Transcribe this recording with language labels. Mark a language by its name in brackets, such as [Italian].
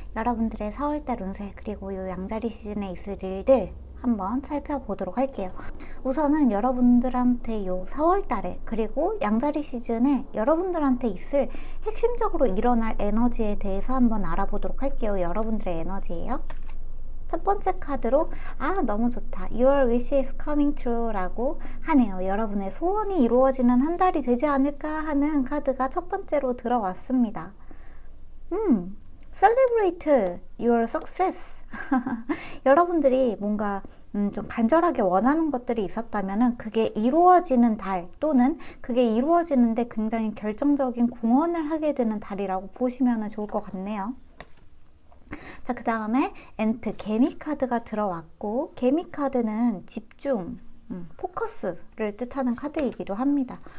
[Korean] 여러분들의 4월달 운세 그리고 요 양자리 시즌에 있을 일들 한번 살펴보도록 할게요. 우선은 여러분들한테 요 4월달에 그리고 양자리 시즌에 여러분들한테 있을 핵심적으로 일어날 에너지에 대해서 한번 알아보도록 할게요. 여러분들의 에너지예요. 첫 번째 카드로 너무 좋다. [English] Your wish is coming true [Korean] 라고 하네요. 여러분의 소원이 이루어지는 한 달이 되지 않을까 하는 카드가 첫 번째로 들어왔습니다. [English] Celebrate your success. [Korean] 여러분들이 뭔가 좀 간절하게 원하는 것들이 있었다면 그게 이루어지는 달, 또는 그게 이루어지는데 굉장히 결정적인 공헌을 하게 되는 달이라고 보시면 좋을 것 같네요. 자, 그 다음에 엔트, 개미 카드가 들어왔고, 개미 카드는 집중, 포커스를 뜻하는 카드이기도 합니다.